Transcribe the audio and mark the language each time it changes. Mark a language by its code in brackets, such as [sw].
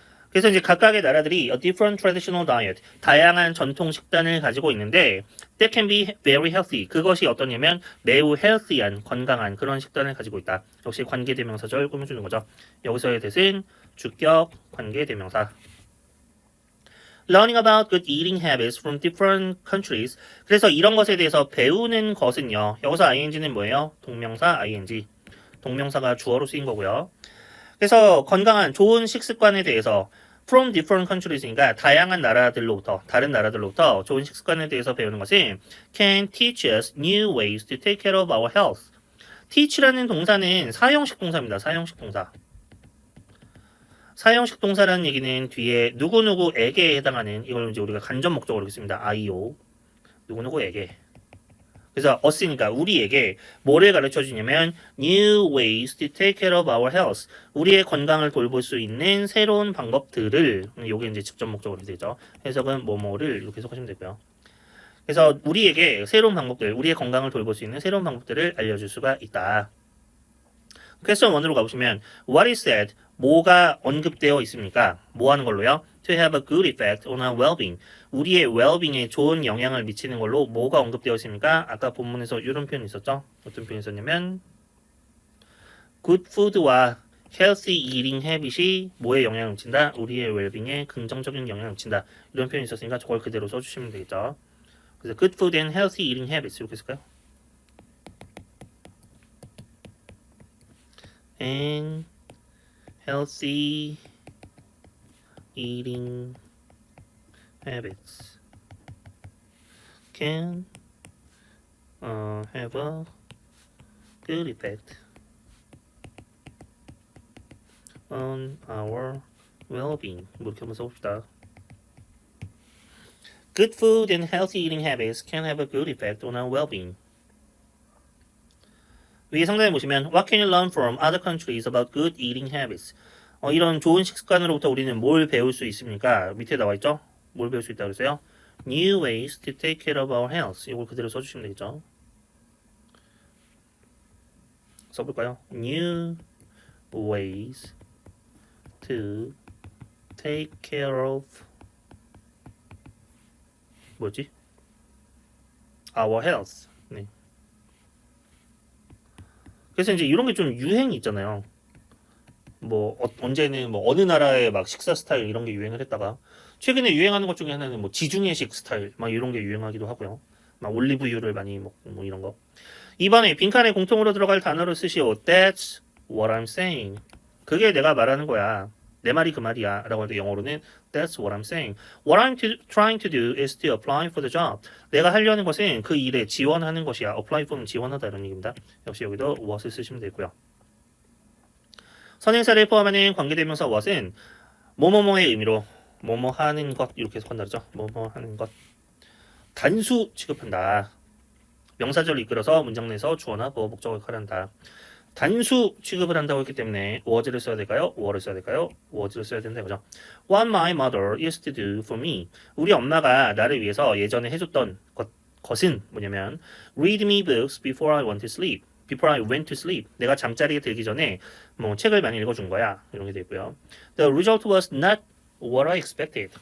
[ko] 그래서 이제 각각의 나라들이 [en] a different traditional diet, [ko] 다양한 전통 식단을 가지고 있는데 [en] that can be very healthy. [ko] 그것이 어떠냐면 매우 healthy한, 건강한 그런 식단을 가지고 있다. 역시 관계대명사절 꾸며주는 거죠. 여기서의 뜻은 주격 관계대명사. [en] Learning about good eating habits from different countries. [ko] 그래서 이런 것에 대해서 배우는 것은요. 여기서 ing는 뭐예요? 동명사 ing. 동명사가 주어로 쓰인 거고요. 그래서 건강한 좋은 식습관에 대해서 [en] from different countries [ko] 니까 다양한 나라들로부터 다른 나라들로부터 좋은 식습관에 대해서 배우는 것은 [en] can teach us new ways to take care of our health. [ko] teach라는 동사는 사형식 동사입니다. 사형식 동사. 사형식 동사라는 얘기는 뒤에 누구누구에게 해당하는 이걸 이제 우리가 간접 목적으로 읽습니다. IO 누구누구에게 그래서 us니까 우리에게 뭐를 가르쳐 주냐면 [en] new ways to take care of our health. [ko] 우리의 건강을 돌볼 수 있는 새로운 방법들을 요게 이제 직접 목적으로 되죠. 해석은 뭐뭐를 이렇게 해석하시면 되고요. 그래서 우리에게 새로운 방법들, 우리의 건강을 돌볼 수 있는 새로운 방법들을 알려줄 수가 있다. 퀘스천 1으로 가보시면 [en] What is said? [ko] 뭐가 언급되어 있습니까? 뭐 하는 걸로요? [en] To have a good effect on our well-being. [ko] 우리의 well-being에 좋은 영향을 미치는 걸로 뭐가 언급되어 있습니까? 아까 본문에서 이런 표현이 있었죠? 어떤 표현이 있었냐면 good food와 healthy eating habit이 뭐에 영향을 미친다? 우리의 well-being에 긍정적인 영향을 미친다. 이런 표현이 있었으니까 저걸 그대로 써주시면 되겠죠. 그래서 [en] good food and healthy eating habits [ko] 이렇게 쓸까요? [en] and healthy eating habits can have a good effect on our well-being. [ko] 이렇게 한번 써봅시다. [en] Good food and healthy eating habits can have a good effect on our well-being. [ko] 위에 상단에 보시면 [en] What can you learn from other countries about good eating habits? [ko] 이런 좋은 식습관으로부터 우리는 뭘 배울 수 있습니까? 밑에 나와 있죠? 뭘 배울 수 있다고 그랬어요? [en] New ways to take care of our health. [ko] 이걸 그대로 써주시면 되겠죠? 써볼까요? [en] New ways to take care of [ko] 뭐지? [en] Our health. [ko] 네. 그래서 이제 이런 게 좀 유행이 있잖아요. 뭐 언제는 뭐 어느 나라의 막 식사 스타일 이런 게 유행을 했다가 최근에 유행하는 것 중에 하나는 뭐 지중해식 스타일 막 이런 게 유행하기도 하고요. 막 올리브유를 많이 먹고 뭐 이런 거. 이번에 빈칸에 공통으로 들어갈 단어를 쓰시오. [en] That's what I'm saying. [ko] 그게 내가 말하는 거야. 내 말이 그 말이야. 라고 할 때 영어로는 [en] That's what I'm saying. What I'm trying to do is to apply for the job. [ko] 내가 하려는 것은 그 일에 지원하는 것이야. Apply for는 지원하다 이런 얘기입니다. 역시 여기도 what을 쓰시면 되고요. 선행사를 포함하는 관계대명사 what은 뭐뭐뭐의 의미로 뭐뭐 하는 것 이렇게 해석한다 그러죠. 뭐뭐 하는 것. 단수 취급한다. 명사절을 이끌어서 문장 내에서 주어나 보어 목적을 활용한다. 단수 취급을 한다고 했기 때문에 was를 써야 될까요? were를 써야 될까요? was를 써야 된다 그죠? [en] What my mother used to do for me. [ko] 우리 엄마가 나를 위해서 예전에 해줬던 것은 뭐냐면 [en] read me books before I went to sleep. Before I went to sleep. [ko] 내가 잠자리에 들기 전에 뭐 책을 많이 읽어준 거야. 이런 게 되고요. [en] The result was not what I expected.